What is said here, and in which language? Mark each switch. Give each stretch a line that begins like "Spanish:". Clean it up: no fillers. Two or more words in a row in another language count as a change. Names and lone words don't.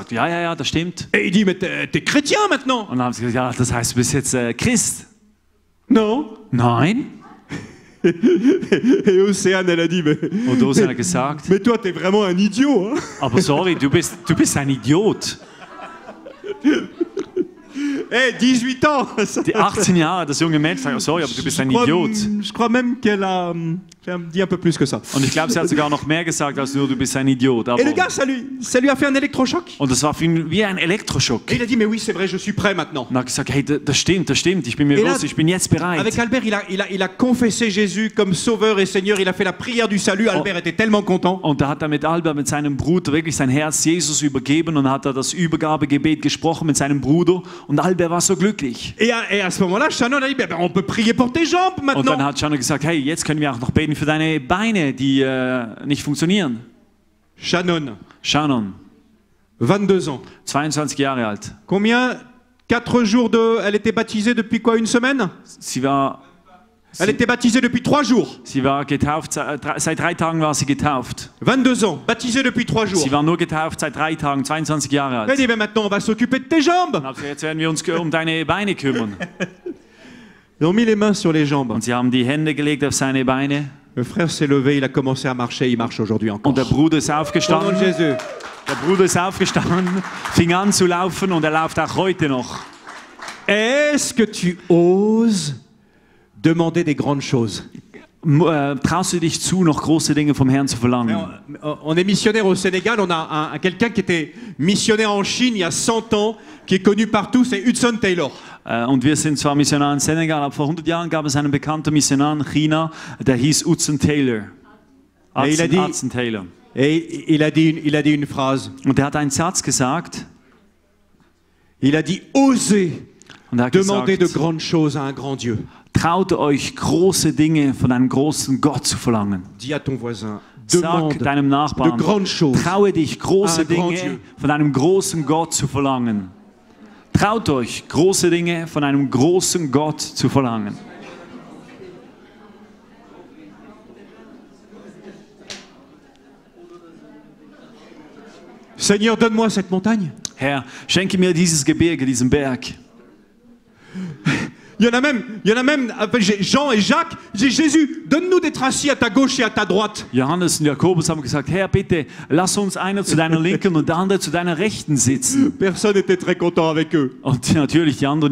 German: Sagt, ja, das stimmt.
French: Et il dit, mais t'es chrétien maintenant?
German: Und dann haben sie gesagt, ja, das heißt, du bist jetzt Christ.
French: Non.
German: Nein.
French: Et Océane, elle a dit,
German: Und Ocean hat gesagt,
French: mais toi, t'es vraiment un idiot. Hein?
German: aber sorry, du bist ein Idiot.
French: Eh, 18 ans.
German: Die 18 Jahre, das junge Mädchen sagt, sorry, aber du bist ein Idiot.
French: Je crois même qu'elle a dit un peu plus que ça.
German: Und ich glaube, sie hat sogar noch mehr gesagt als nur, du bist ein Idiot. Aber,
French: Et le gars, ça lui a fait un électrochoc.
German: und das war für ihn wie ein Elektroschock.
French: Et il a dit, mais oui, c'est vrai, je suis prêt maintenant.
German: Und er hat gesagt, hey, das stimmt, ich bin mir
French: Et là,
German: bewusst, ich bin jetzt bereit.
French: Avec Albert, il a confessé Jésus comme sauveur et Seigneur. Il a fait la prière du salut. Albert était tellement content.
German: Und da hat er mit Albert, mit seinem Bruder, wirklich sein Herz Jesus übergeben und hat er das Übergabegebet gesprochen mit seinem Bruder. Und Albert der war so glücklich.
French: Et à ce moment-là, Shannon a dit, ben, on peut prier pour tes jambes
German: Und dann
French: maintenant.
German: hat Shannon gesagt, hey, jetzt können wir auch noch beten für deine Beine, die nicht funktionieren. Shannon, Shannon,
French: 22 ans.
German: 22 Jahre alt.
French: Combien 4 jours de... Elle était baptisée depuis quoi, une semaine? Elle était baptisée depuis 3 jours.
German: Sie war getauft, seit 3 Tagen war sie getauft.
French: 22 ans, baptisée depuis 3 jours.
German: Sie war nur getauft seit 3 Tagen, 22 Jahre
French: Elle
German: alt.
French: dit, ben maintenant on va s'occuper de tes jambes.
German: Also jetzt werden wir uns um deine Beine kümmern.
French: Ils ont mis les mains sur les jambes.
German: Und sie haben die Hände gelegt auf seine Beine.
French: Le frère s'est levé, il a commencé à marcher, il marche aujourd'hui encore.
German: Und der Bruder ist
French: Au nom
German: aufgestanden.
French: de Jésus.
German: Der Bruder ist aufgestanden, fing an zu laufen und er läuft auch heute noch.
French: Est-ce que tu oses demander des grandes choses?
German: Traust du dich zu, noch große Dinge vom Herrn zu verlangen?
French: On est missionnaire au Sénégal, on a quelqu'un qui était missionnaire en Chine il y a 100 ans, qui est connu partout, c'est Hudson Taylor.
German: Und wir sind zwar Missionar in Senegal, aber vor 100 Jahren gab es einen bekannten Missionar in China, der hieß Hudson Taylor. Hudson Taylor.
French: Et il a dit une phrase.
German: Und er hat einen Satz gesagt.
French: Il a dit, osez
German: Und er hat
French: demander de
German: gesagt,
French: grandes choses à un grand Dieu.
German: traut euch, große Dinge von einem großen Gott zu verlangen.
French: Dis à ton voisin,
German: Sag
French: demande
German: deinem Nachbarn,
French: de grandes choses.
German: traue dich, große
French: à un grand
German: Dinge
French: Dieu.
German: von einem großen Gott zu verlangen. Traut euch, große Dinge von einem großen Gott zu verlangen.
French: Seigneur, donne-moi cette montagne.
German: Herr, schenke mir dieses Gebirge, diesen Berg.
French: Il y en a même, Jean et Jacques, disent, Jésus, donne-nous d'être assis à ta gauche et à ta droite.
German: Johannes und Jakobus haben gesagt, Herr, bitte, lass uns einer zu deiner Linken und der andere zu deiner Rechten sitzen.
French: Personne n'était très content avec eux.
German: Und natürlich, die anderen